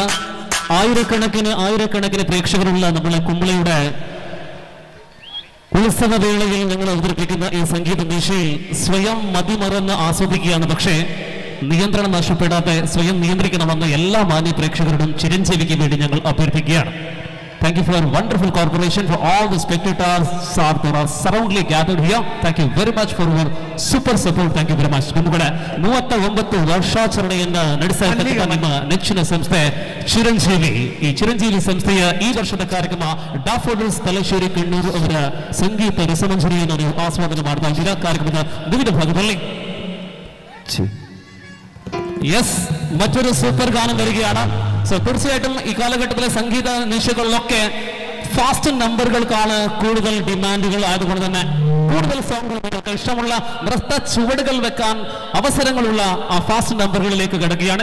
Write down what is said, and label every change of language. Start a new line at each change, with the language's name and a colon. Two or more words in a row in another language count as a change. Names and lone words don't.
Malayalam: ആയിരക്കണക്കിന് പ്രേക്ഷകരുള്ള നമ്മളെ കുമ്പളയുടെ ഉത്സവവേളയിൽ ഞങ്ങൾ അവതരിപ്പിക്കുന്ന ഈ സംഗീത നിശയിൽ സ്വയം മതിമറന്ന് ആസ്വദിക്കുകയാണ്. പക്ഷേ നിയന്ത്രണം നഷ്ടപ്പെടാതെ സ്വയം നിയന്ത്രിക്കണമെന്ന് എല്ലാ മാന്യ പ്രേക്ഷകരോടും ചിരഞ്ജീവിക്ക് വേണ്ടി ഞങ്ങൾ അഭ്യർത്ഥിക്കുകയാണ്.
English: Thank you for a wonderful corporation, for all the spectators that are surroundly gathered here. Thank you very much for your super support. Thank you very much.
Kannada: ನಿಮ್ಮಗಳ 39 ವರ್ಷಾಚರಣೆಯನ್ನು ನಡೆಸತಕ್ಕ ನಿಮ್ಮ ನೆಚ್ಚಿನ ಸಂಸ್ಥೆ ಚಿರಂಜೀವಿ. ಈ ಚಿರಂಜೀವಿ ಸಂಸ್ಥೆಯ ಈ ವರ್ಷದ ಕಾರ್ಯಕ್ರಮ ಡಾಫೋಡಿಲ್ಸ್ ತಲಶೇರಿ ಕಣ್ಣೂರು ಅವರ ಸಂಗೀತ ರಸಮಂಜರಿಯನ್ನು ನೀವು ಆಸ್ವಾದನೆ ಮಾಡ್ತಾ ಇದ್ದೀರಾ. ಕಾರ್ಯಕ್ರಮದ ವಿವಿಧ ഭാഗದಲ್ಲಿ
Malayalam: മറ്റൊരു സൂപ്പർ ഗാനം വരികയാണ്. സോ തീർച്ചയായിട്ടും ഈ കാലഘട്ടത്തിലെ സംഗീത നിശകളിലൊക്കെ ഫാസ്റ്റ് നമ്പറുകൾക്കാണ് കൂടുതൽ ഡിമാൻഡുകൾ. ആയതുകൊണ്ട് തന്നെ കൂടുതൽ സോങ്ങുകൾ നിങ്ങൾക്ക് ഇഷ്ടമുള്ള നൃത്ത ചുവടുകൾ വെക്കാൻ അവസരങ്ങളുള്ള ആ ഫാസ്റ്റ് നമ്പറുകളിലേക്ക് കിടക്കുകയാണ്.